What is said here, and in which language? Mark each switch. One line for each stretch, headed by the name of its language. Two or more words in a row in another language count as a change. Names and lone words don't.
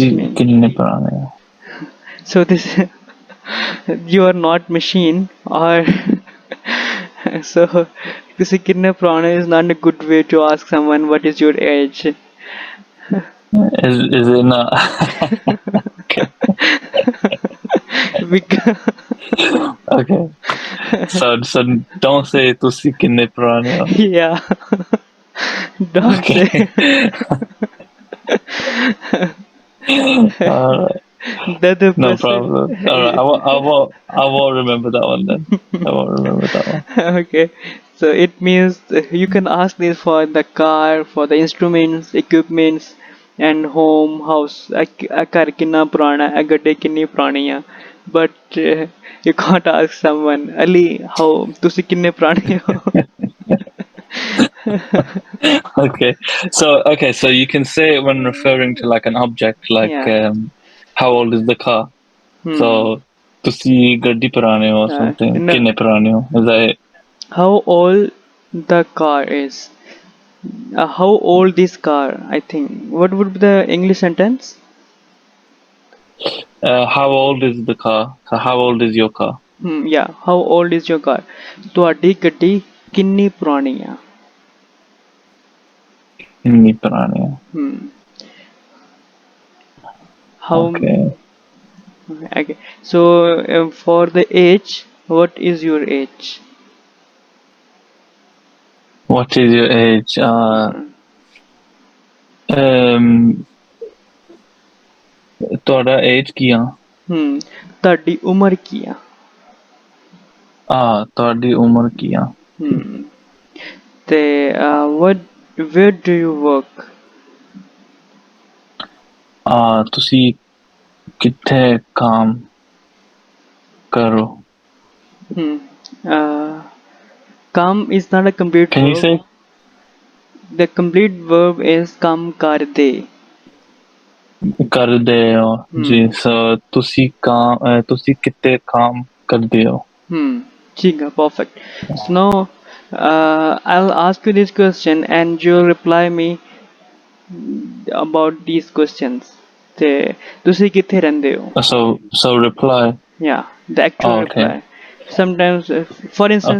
Punjabi: ਤੁਸੀਂ
English: mean
Punjabi: ਕਿੰਨੇ ਪੁਰਾਣੇ ਹੋ?
English: so this you are not machine or so
Punjabi: ਤੁਸੀਂ ਕਿੰਨੇ ਪੁਰਾਣੇ
English: is not a good way to ask someone what is your age. Is it not? Okay. Because Okay. So don't say
Punjabi: ਤੁਸੀਂ ਕਿੰਨੇ ਪੁਰਾਣੇ ਹੋ.
English: yeah, don't Okay. say Alright. the other No person. problem. Alright. I won't remember that one then. I won't remember that one. Okay, so it means you can ask this for the car, for the instruments, equipments, and home, house. A car
Punjabi: ਕਿੰਨਾ ਪੁਰਾਣਾ ਹੈ, a ਗੱਡੀ ਕਿੰਨੀ ਪੁਰਾਣੀ ਹੈ.
English: but you can't ask someone, Ali, how
Punjabi: ਤੁਸੀਂ ਕਿੰਨੇ ਪੁਰਾਣੇ ਹੋ?
English: Okay, so you can say it when referring to like an object, like Yeah. how old is the car? So Hmm.
Punjabi: ਤੁਸੀਂ ਗੱਡੀ ਪੁਰਾਣੇ ਹੋ
English: or something. No.
Punjabi: ਕਿੰਨੇ ਪੁਰਾਣੇ ਹੋ?
English: Is that it? How old the car is? How old this car? I think. What would be the English sentence? How old is the car? So how old is your car? Yeah. How old is your car?
Punjabi: ਤੁਹਾਡੀ ਗੱਡੀ ਕਿੰਨੀ ਪੁਰਾਣੀ ਆ? ਕਿੰਨੀ ਪੁਰਾਣੀ ਹੈ?
English: Hmm. How? Okay. Okay. So for the age, what is your age? What is your age?
Punjabi: Um, ਤੁਹਾਡਾ age ਕੀ ਆ? ਤੁਹਾਡੀ ਉਮਰ ਕੀ ਆ? ਤੁਹਾਡੀ ਉਮਰ ਕੀ ਆ?
English: ਤੇ where do you work?
Punjabi: ਤੁਸੀਂ ਕਿੱਥੇ ਕੰਮ ਕਰੋ?
English: Come is not a complete Can you verb. say? The complete verb is
Punjabi: ਕੰਮ ਕਰਦੇ. ਕਰਦੇ ਹੋ ਜੀ। So ਤੁਸੀਂ ਕਿੱਥੇ ਕੰਮ ਕਰਦੇ ਹੋ? ਠੀਕ ਆ,
English: perfect. So now I'll ask you this question and you'll reply me about these questions.
Punjabi: ਤੇ ਤੁਸੀਂ ਕਿੱਥੇ ਰਹਿੰਦੇ ਹੋ?
English: So reply. Yeah, the actual Okay. reply. Sometimes, for instance,